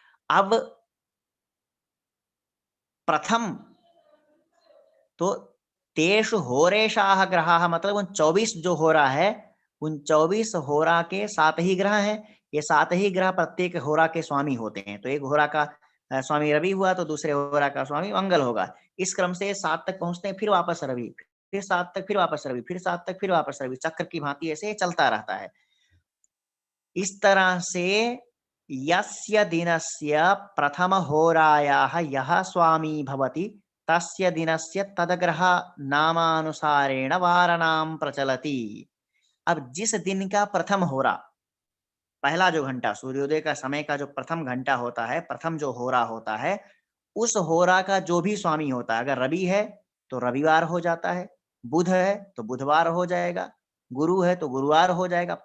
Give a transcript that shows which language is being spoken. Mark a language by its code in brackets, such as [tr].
[hi] अब प्रथम तो [sa] तेषु होरेशाह ग्रहाः, [hi] मतलब उन 24 जो होरा है, उन 24 होरा के 7 ही ग्रह हैं। ये 7 ही ग्रह प्रत्येक होरा के स्वामी होते हैं। तो एक होरा का स्वामी रवि हुआ, तो दूसरे होरा का स्वामी मंगल होगा। इस क्रम से 7 तक पहुंचते हैं, फिर वापस रवि, फिर 7 तक, फिर वापस रवि, फिर 7 तक, फिर वापस रवि, चक्र की भांति ऐसे चलता रहता है। इस तरह से [sa] यस्य दिनस्य प्रथम होरायाः यः स्वामी भवति तस्य दिनस्य तदग्रह नामानुसारेण वारणाम प्रचलति। [hi] अब जिस दिन का प्रथम होरा, पहला जो घंटा, सूर्योदय का समय का जो प्रथम घंटा होता है, प्रथम जो होरा होता है, उस होरा का जो भी स्वामी होता है, अगर रवि है तो रविवार हो जाता है, बुध है तो बुधवार हो जाएगा, गुरु है तो गुरुवार हो जाएगा।